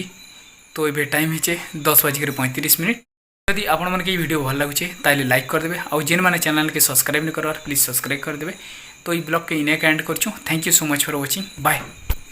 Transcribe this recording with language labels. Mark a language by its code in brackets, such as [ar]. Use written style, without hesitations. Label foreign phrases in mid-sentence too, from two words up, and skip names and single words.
[or] ତୋ ଏବେ ଟାଇମ ହିଚେ 10:35 ଯଦି ଆପଣ ମନ କେ ଭିଡିଓ ଭଲ ଲାଗୁଚେ ତାଲେ ଲାଇକ କର ଦେବେ ଆଉ ଜେନ ମାନେ ଚ୍ୟାନେଲ କେ ସବସ୍କ୍ରାଇବ ନ କରବାର ପ୍ଲିଜ ସବସ୍କ୍ରାଇବ କର ଦେବେ। ତୋ ଈ ବ୍ଲଗ କେ ଇନେ ଏଣ୍ଡ କରଛୁ। [en] Thank you so much for watching bye.